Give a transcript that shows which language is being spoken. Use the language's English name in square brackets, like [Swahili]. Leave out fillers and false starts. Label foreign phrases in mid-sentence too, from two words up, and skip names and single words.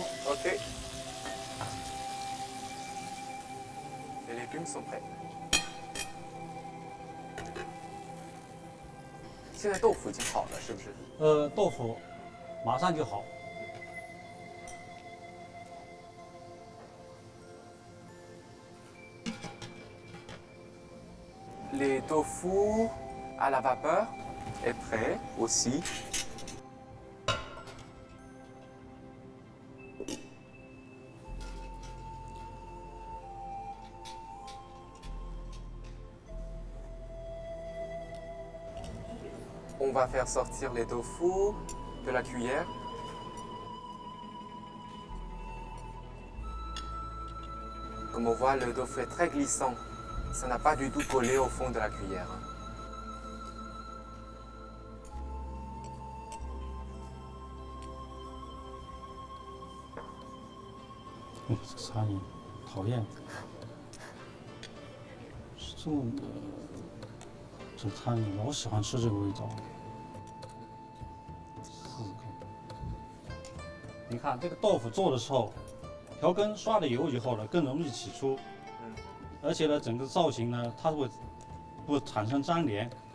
[French] Ok. Les légumes sont prêts. [Chinese] 现在豆腐已经好了，是不是？豆腐马上就好。 [French] Les tofu à la vapeur est prêt aussi. On va faire sortir les tofu de la cuillère. Comme on voit, le tofu est très glissant. Ça n'a pas du tout collé au fond de la cuillère. [Chinese] 这个苍蝇讨厌，是这么这苍蝇老喜欢吃这个味道。4个，你看这个豆腐做的时候，调羹刷了油以后呢，更容易起出。而且呢，整个造型呢，它不产生粘连。